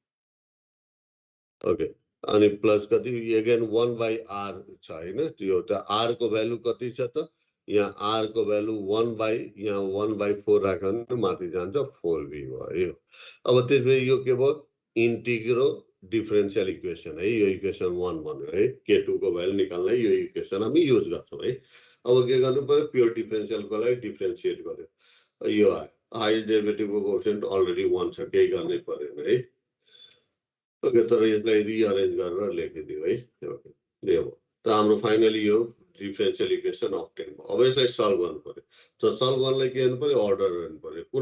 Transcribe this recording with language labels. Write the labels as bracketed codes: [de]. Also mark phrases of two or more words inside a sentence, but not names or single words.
[ne] ओके अनि प्लस कति अगेन 1/r छ हैन त्यो त r को भ्यालु कति छ त यहाँ r को भ्यालु 1/4 राख्यो भने माथि जान्छ 4v भयो अब त्यसपछि यो के भयो [en] integro differential equation [ne] है यो इक्वेशन 1 भन्यो है k2 को भ्यालु निकाल्नलाई यो इक्वेशन हामी युज गर्छौं है अब के गर्नु पर्यो [en] pure differential [ne] को लागि डिफरेंशिएट गर्यो यो [en] highest derivative [ne] को [en] coefficient already [ne] 1 छ केही गर्नै पर्दैन है ओके तर यसलाई रिअरेन्ज गरेर लेखिदियो है ओके यो त हाम्रो फाइनली यो [en] differential equation obtain [ne] भयो अब यसलाई सल्भ गर्नु पर्यो त सल्भ गर्नलाई के गर्नु पर्यो अर्डर गर्नु पर्यो कुन